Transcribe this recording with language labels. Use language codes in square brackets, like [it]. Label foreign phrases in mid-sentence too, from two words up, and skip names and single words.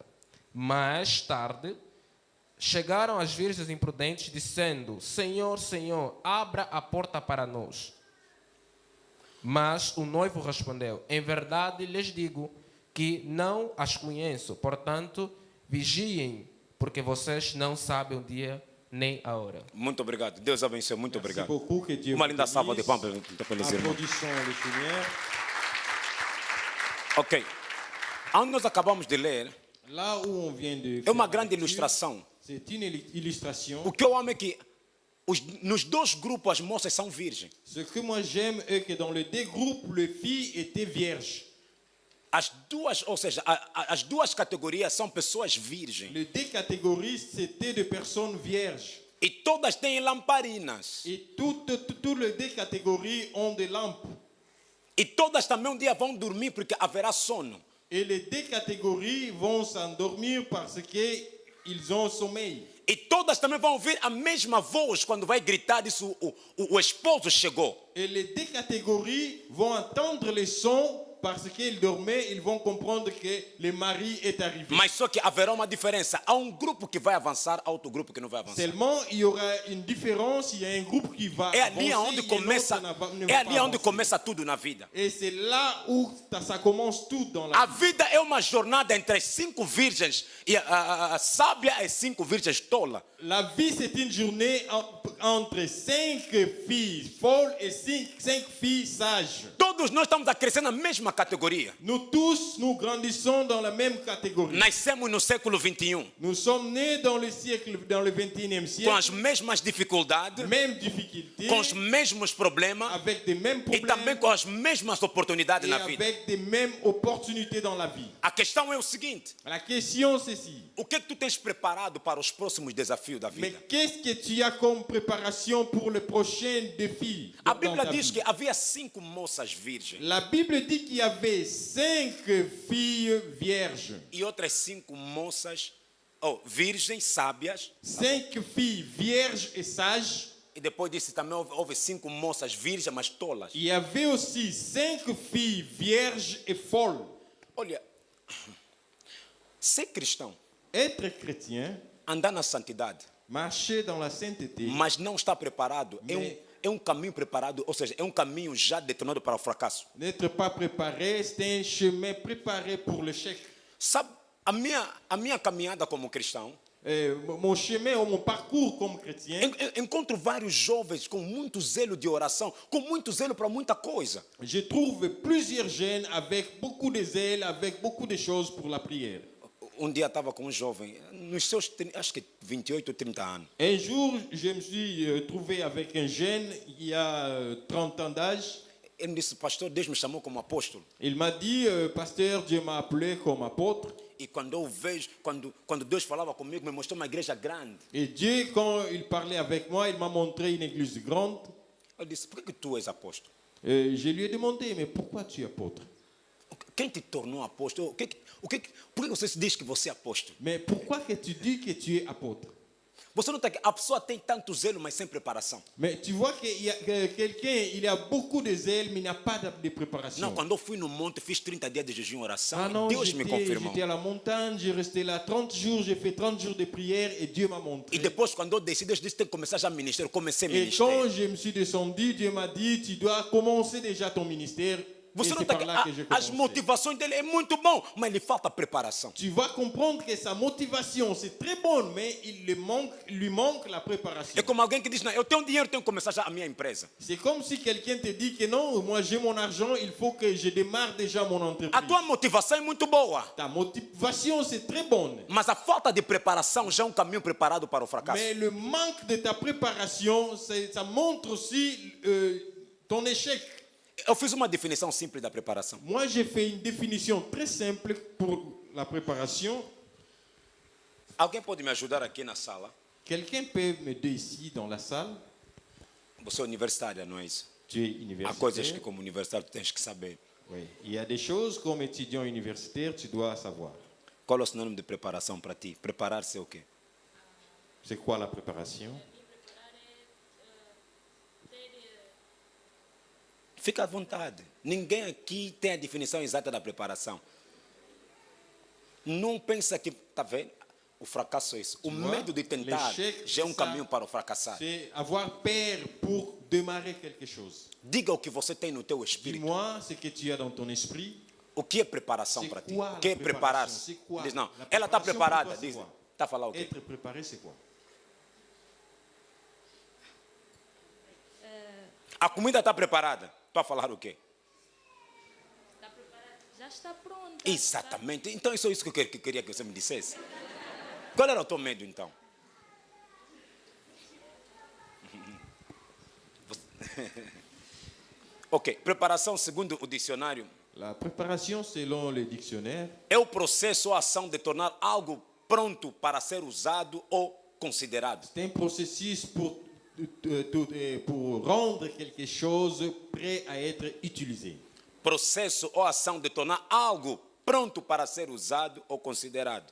[pt] Mais tarde, chegaram as virgens imprudentes, dizendo: Senhor, Senhor, abra a porta para nós. Mas o noivo respondeu: em verdade lhes digo que não as conheço. Portanto, vigiem, porque vocês não sabem o dia nem a hora. Muito obrigado. Deus abençoe. Muito [fr] Merci [pt] obrigado. [fr] beaucoup, que Dieu [pt] Uma [fr] vous [pt] linda salva de palmas [fr] bénisse. [pt] pelos irmãos. [fr] Applaudissons le Seigneur. [pt] Ok. Onde nós acabamos de ler, [fr] Là où on vient de [pt] é [fr] faire [pt] uma [fr] la [pt] grande [fr] lecture, [pt] ilustração. [fr] c'est une illustration. [pt] O que eu amo é que nos dois grupos as moças são virgens. [fr] Ce que moi j'aime est que dans les deux groupes, les filles étaient vierges. [pt] As duas, ou seja, as duas categorias são pessoas virgens. [fr] Les deux catégories, c'était de personnes vierges. [pt] E todas têm lamparinas. [fr] Et toutes les deux catégories ont des lampes. [pt] E todas também um dia vão dormir porque haverá sono. [fr] Et les deux catégories vont s'endormir parce qu'ils ont sommeil. [pt] E todas também vão ouvir a mesma voz quando vai gritar isso, o esposo chegou. [fr] Et les deux catégories vont entendre les sons parce qu'ils dormaient, ils vont comprendre que le mari est arrivé. [pt] Mas só que haverá uma diferença. Há um grupo que vai avançar, há outro grupo que não vai avançar. [fr] Seulement, il y aura une différence. Il y a un groupe qui va [pt] É [fr] avancer, [pt] ali onde [fr] et [pt] começa, [fr] l'autre ne va [pt] é [fr] pas [pt] ali onde [fr] avancer. [pt] começa tudo na vida. [fr] Et c'est là où ça commence tout dans la [pt] A [fr] vie. [pt] vida é uma jornada entre 5 virgens e a sábia e 5 virgens tolas. [fr] La vie, c'est une journée entre 5 filles folles et 5 filles sages. [pt] Todos nós estamos a crescer na mesma categoria. [fr] Nous tous, nous grandissons dans la même catégorie. [pt] Nascemos no século 21 [fr] Nous sommes nés dans le siècle, dans le 21e [pt] com [fr] siècle, [pt] as mesmas dificuldades, [fr] mêmes difficultés, [pt] com os mesmos problemas [fr] avec des mêmes [pt] e também [fr] problèmes [pt] com as mesmas oportunidades [fr] et [pt] na vida. [fr] avec des mêmes opportunités dans la vie. [pt] A questão é o seguinte: [fr] La question, c'est si. [pt] o que tu tens preparado para os próximos desafios da [fr] Mais [pt] vida? [fr] qu'est-ce que tu as comme préparation pour le prochain défi [pt] A [fr] dans [pt] Bíblia [fr] ta [pt] diz [fr] vie? [pt] que havia 5 moças virgens [fr] La Bible dit qu'il y avait 5 filles vierges. [pt] e outras 5 moças, virgens sábias. [fr] 5 filles vierges et sages. [pt] E depois disse também houve 5 moças virgens, mas tolas. [fr] Il y avait aussi 5 filles vierges et folles. [pt] Olha, ser cristão, [fr] Être chrétien, [pt] andar na santidade, [fr] marcher dans la sainteté, [pt] mas não estar preparado, é um caminho preparado, ou seja, é um caminho já determinado para o fracasso. [fr] n'être pas préparé, c'est un chemin préparé pour l'échec. [pt] Sabe, a minha caminhada como cristão, [fr] Mon chemin ou mon parcours comme chrétien, [pt] encontro vários jovens com muito zelo de oração, com muito zelo para muita coisa. [fr] je trouve plusieurs jeunes avec beaucoup de zèle, avec beaucoup de choses pour la prière. [pt] Um dia estava com um jovem, nos seus, acho que 28 ou 30 anos. [fr] Un jour, je me suis trouvé avec un jeune, il y a 30 ans d'âge. [pt] Ele me disse: pastor, Deus me chamou como apóstolo. [fr] Il m'a dit, pasteur, Dieu m'a appelé comme apôtre. [pt] E quando eu vejo, quando Deus falava comigo, me mostrou uma igreja grande. [fr] Et Dieu, quand il parlait avec moi, il m'a montré une église grande. [pt] Eu disse: por que tu és apóstolo? [fr] Je lui ai demandé, mais pourquoi tu es apôtre? [pt] Quem te tornou apóstolo? Por que você se diz que você é apóstolo? [fr] Mais pourquoi que tu dis que tu es apôtre? [pt] Você nota que a pessoa tem tanto zelo, mas sem preparação. [fr] Mais tu vois qu'il y a quelqu'un, il a beaucoup de zèle, mais il n'a pas de préparation. [pt] Não, quando eu fui no monte, fiz 30 dias de jejum e oração, [fr] Ah non, [pt] Deus me confirmou. [fr] j'étais à la montagne, j'ai resté là 30 jours, j'ai fait 30 jours de prière et Dieu m'a montré. [pt] E depois, quando eu desci, Deus disse: tem que começar já a ministério. Eu comecei a [fr] Et [pt] ministério. [fr] quand je me suis descendu, Dieu m'a dit, tu dois commencer déjà ton ministère. Et [pt] Você [fr] c'est [pt] nota [fr] par [pt] que [fr] là que j'ai [pt] as [fr] commencé. [pt] motivações dele é muito bom, mas lhe falta preparação. [fr] Tu vas comprendre que sa motivation, c'est très bonne, mais lui manque la préparation. [pt] É como alguém que diz: não, eu tenho dinheiro, tenho que começar já a minha empresa. [fr] C'est comme si quelqu'un te dit que non, moi j'ai mon argent, il faut que je démarre déjà mon [pt] A [fr] entreprise. [pt] tua motivação é muito boa, [fr] Ta motivation, c'est très bonne. [pt] mas a falta de preparação já é um caminho preparado para o fracasso. [fr] Mais le manque de ta préparation, ça montre aussi ton échec. [pt] Eu fiz uma definição simples da preparação. [fr] Moi, j'ai fait une définition très simple pour la préparation. [pt] Alguém pode me ajudar aqui na sala? [fr] Quelqu'un peut m'aider ici dans la salle? [pt] Você é universitária, não é isso? [fr] Tu es [pt] Há coisas que [fr] universitaire. [pt] como universitário tu tens que saber. [fr] Oui. Il y a des choses comme étudiant universitaire, tu dois savoir. [pt] Qual é o sinônimo de preparação para ti? Preparar-se é o quê? [fr] C'est quoi la préparation? [pt] Fica à vontade. Ninguém aqui tem a definição exata da preparação. Não pensa que, está vendo? O fracasso é isso. O medo de tentar já é um caminho para o fracassar. [fr] C'est avoir peur pour démarrer quelque chose. [pt] Diga o que você tem no teu espírito. [fr] Dis-moi ce que tu as dans ton esprit. [pt] O que é preparação [fr] C'est [pt] para ti? [fr] quoi [pt] O que é [fr] la [pt] preparar-se? [fr] préparation? C'est quoi? [pt] Diz, não, [fr] La [pt] ela está [fr] préparation [pt] preparada. [fr] pour toi, [pt] Diz, [fr] c'est quoi? [pt] está a falar o quê? [fr] Être préparé, c'est quoi? [pt] A comida está preparada. Está a falar o quê? Está preparado? Já está pronta. Exatamente. Então, isso é isso que eu queria que você me dissesse. Qual era o teu medo, então? Ok, preparação segundo o dicionário [fr] La préparation, selon le dictionnaire, [pt] é o processo ou ação de tornar algo pronto para ser usado ou considerado. [fr] c'est un processus pour rendre quelque chose prêt à être utilisé. [pt] Processo ou ação de tornar algo pronto para ser usado ou considerado.